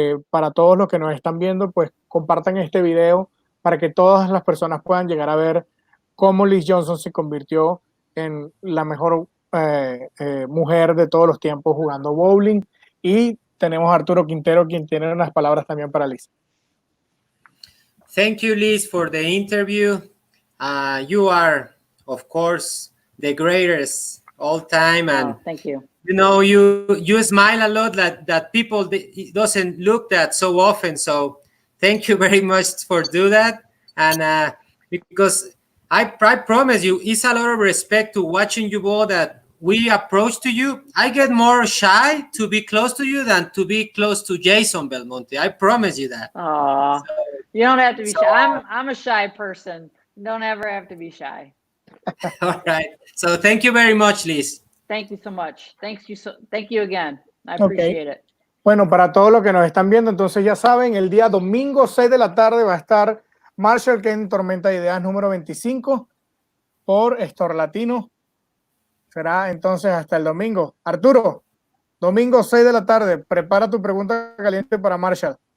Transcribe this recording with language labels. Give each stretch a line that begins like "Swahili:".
Spanish: Para todos los que nos están viendo, pues compartan este video para que todas las personas puedan llegar a ver cómo Liz Johnson se convirtió en la mejor mujer de todos los tiempos jugando bowling. Y tenemos a Arturo Quintero, quien tiene unas palabras también para Liz.
English: Thank you, Liz, for the interview. You are, of course, the greatest all time, and thank you. You know, you smile a lot that people doesn't look that so often. So thank you very much for do that. And because I promise you, it's a lot of respect to watching you bowl that we approach to you. I get more shy to be close to you than to be close to Jason Belmonte. I promise you that. Oh, so, you don't have to be shy. I'm a shy person. You don't ever have to be shy. All right. So thank you very much, Liz. Thank you so much. Thank you again. I appreciate it.
Spanish: Bueno, para todos los que nos están viendo, entonces ya saben, el día domingo 6 de la tarde va a estar Marshall en Tormenta de Ideas número 25 por Store Latino. Será entonces hasta el domingo. Arturo, domingo 6 de la tarde, prepara tu pregunta caliente para Marshall.